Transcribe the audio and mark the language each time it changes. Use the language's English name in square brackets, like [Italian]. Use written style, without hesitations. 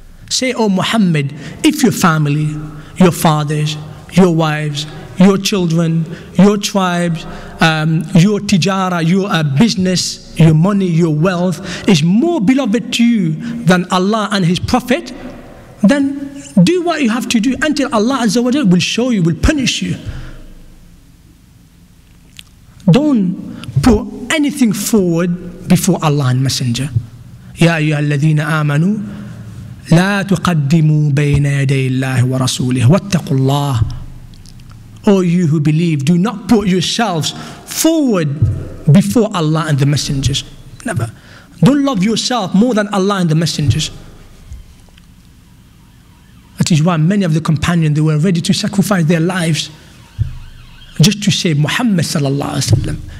[English] Say, O Muhammad, if your family, your fathers, your wives, your children, your tribes, your tijara, your business, your money, your wealth is more beloved to you than Allah and His Prophet, then do what you have to do until Allah Azza wa Jalla will show you, will punish you. Don't put anything forward before Allah and Messenger. [Arabic] يا أيها الذين آمنوا لا تقدموا بين يدي الله ورسوله واتقوا الله. [English] O you who believe, do not put yourselves forward before Allah and the messengers. Never. Don't love yourself more than Allah and the messengers. That is why many of the companions, they were ready to sacrifice their lives just to save Muhammad sallallahu alaihi wasallam.